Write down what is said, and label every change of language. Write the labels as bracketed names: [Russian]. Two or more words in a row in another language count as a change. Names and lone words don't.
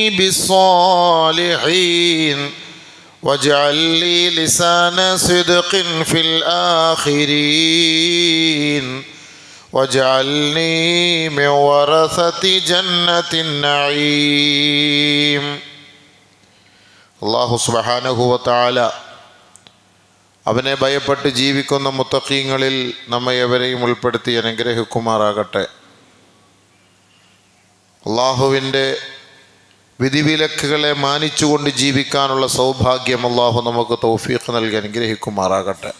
[Arabic] بالصالحين واجعل لي لسان صدق في الآخرين واجعلني من ورثة جنة النعيم. [Malayalam] അല്ലാഹു [Arabic] سبحانه وتعالى [Malayalam] അവനെ ഭയപ്പെട്ട് ജീവിക്കുന്ന മുത്തഖീങ്ങളിൽ നമ്മെ എവരെയും ഉൾപ്പെടുത്തി അനുഗ്രഹിക്കുമാറാകട്ടെ. അള്ളാഹുവിൻ്റെ വിധിവിലക്കുകളെ മാനിച്ചുകൊണ്ട് ജീവിക്കാനുള്ള സൗഭാഗ്യം അള്ളാഹു നമുക്ക് തൗഫീഖ് നൽകി അനുഗ്രഹിക്കുമാറാകട്ടെ.